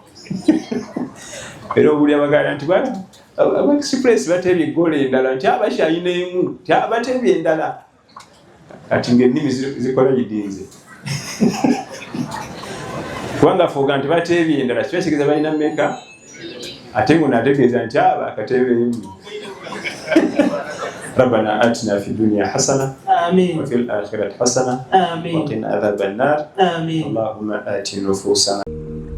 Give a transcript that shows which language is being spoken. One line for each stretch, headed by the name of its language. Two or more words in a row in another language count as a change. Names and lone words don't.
Ganda: era obuli abagala nti aba-express bateebye eggoolo endala nti abakyayina emu nti abateebye endala kati ng'ennimi zikola gidinze kubanga fooga nti bateebye endala kiba kitegeeza balina mmeka ate ngo naategeeza nti akateebe emu
Arabic: ربنا آتنا في الدنيا حسنة وفي الآخرة حسنة وقنا عذاب النار اللهم آت نفوسنا